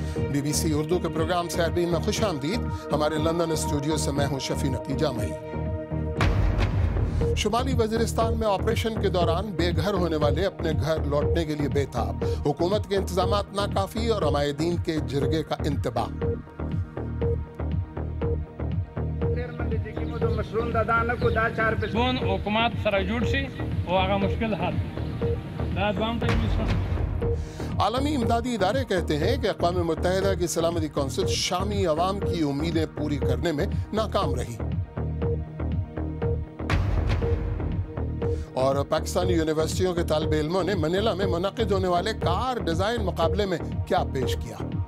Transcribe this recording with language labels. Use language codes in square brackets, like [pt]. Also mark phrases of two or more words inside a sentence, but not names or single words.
[ur] BBC اردو کے پروگرام سیربین میں خوش آمدید. ہمارے لندن اسٹوڈیو سے میں ہوں شفیع نقی جامعی. شمالی وزیرستان میں آپریشن کے دوران بے گھر ہونے والے اپنے گھر لوٹنے کے لیے بے تاب. حکومت کے انتظامات ناکافی اور عمائدین کے جرگے کا انتباہ. [ps] حکومت سره جوړ شي او هغه مشکل حل دا دوام ته. [ur] عالمی امدادی ادارے کہتے ہیں کہ اقوام متحدہ کی سلامتی کونسل شامی عوام کی امیدیں پوری کرنے میں ناکام رہی. اور پاکستانی یونیورسٹیوں کے طالب علموں نے منیلا میں منعقد ہونے والے کار ڈیزائن مقابلے میں کیا پیش کیا.